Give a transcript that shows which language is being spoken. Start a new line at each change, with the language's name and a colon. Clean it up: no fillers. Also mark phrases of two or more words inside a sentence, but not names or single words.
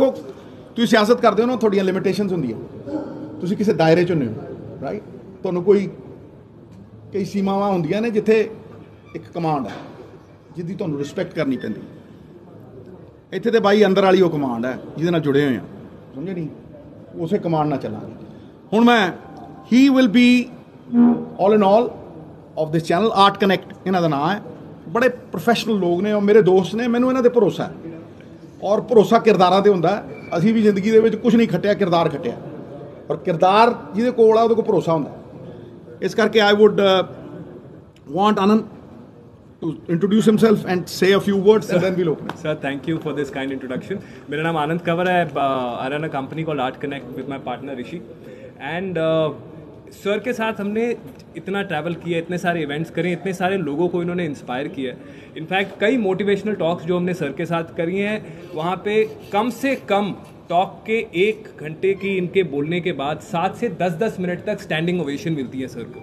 Punjabi: ਦੇਖੋ ਤੁਸੀਂ ਸਿਆਸਤ ਕਰਦੇ ਹੋ ਨਾ, ਤੁਹਾਡੀਆਂ ਲਿਮਿਟੇਸ਼ਨਸ ਹੁੰਦੀਆਂ, ਤੁਸੀਂ ਕਿਸੇ ਦਾਇਰੇ 'ਚ ਹੁੰਦੇ ਹੋ, ਰਾਈਟ। ਤੁਹਾਨੂੰ ਕਈ ਸੀਮਾਵਾਂ ਹੁੰਦੀਆਂ ਨੇ ਜਿੱਥੇ ਇੱਕ ਕਮਾਂਡ ਹੈ ਜਿਹਦੀ ਤੁਹਾਨੂੰ ਰਿਸਪੈਕਟ ਕਰਨੀ ਪੈਂਦੀ। ਇੱਥੇ ਤੇ ਬਾਈ ਅੰਦਰ ਵਾਲੀ ਉਹ ਕਮਾਂਡ ਹੈ ਜਿਹਦੇ ਨਾਲ ਜੁੜੇ ਹੋਏ ਆ, ਸਮਝੇ ਨਹੀਂ, ਉਸੇ ਕਮਾਂਡ ਨਾਲ ਚੱਲਾਂਗੇ। ਹੁਣ ਮੈਂ
English: he will be all in all of this channel,
Punjabi: Art Connect ਇਹਨਾਂ ਦਾ ਨਾਮ ਹੈ। ਬੜੇ ਪ੍ਰੋਫੈਸ਼ਨਲ ਲੋਕ ਨੇ, ਔਰ ਮੇਰੇ ਦੋਸਤ ਨੇ, ਮੈਨੂੰ ਇਹਨਾਂ ਤੇ ਭਰੋਸਾ ਹੈ। ਔਰ ਭਰੋਸਾ ਕਿਰਦਾਰਾਂ ਤੇ ਹੁੰਦਾ। ਅਸੀਂ ਵੀ ਜ਼ਿੰਦਗੀ ਦੇ ਵਿੱਚ ਕੁਝ ਨਹੀਂ ਖੱਟਿਆ, ਕਿਰਦਾਰ ਖੱਟਿਆ, ਔਰ ਕਿਰਦਾਰ ਜਿਹਦੇ ਕੋਲ ਆ ਉਹਦੇ ਕੋਲ ਭਰੋਸਾ ਹੁੰਦਾ। ਇਸ ਕਰਕੇ
English: I would want ਆਨੰਦ to introduce himself and say a few words, and then we'll open it. Sir, thank you for this kind introduction.
Hindi: मेरा नाम आनंद कंवर है।
English: I run a company called Art Connect with my partner Rishi, and
Hindi: सर के साथ हमने इतना ट्रैवल किया, इतने सारे इवेंट्स करे, इतने सारे लोगों को इन्होंने इंस्पायर किया। इनफैक्ट कई
English: motivational talks
Hindi: जो हमने सर के साथ करी हैं, वहाँ पे कम से कम टॉक के 1 घंटे की इनके बोलने के बाद 7 से 10 मिनट तक
English: standing ovation
Hindi: मिलती है सर को।